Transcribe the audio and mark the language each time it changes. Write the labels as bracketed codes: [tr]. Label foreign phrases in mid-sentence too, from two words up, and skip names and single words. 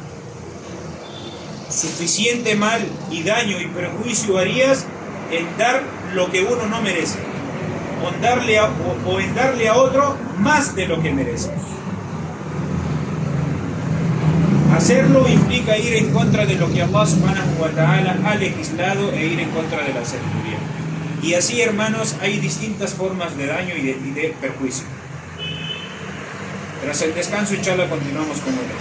[es] Suficiente mal y daño y perjuicio harías en dar lo que uno no merece, o en darle a otro más de lo que merece. Hacerlo implica ir en contra de lo que Allah [ar] سبحانه وتعالى [es] ha legislado e ir en contra de la sabiduría. Y así, hermanos, hay distintas formas de daño y de perjuicio. Tras el descanso, inshallah, continuamos con otras.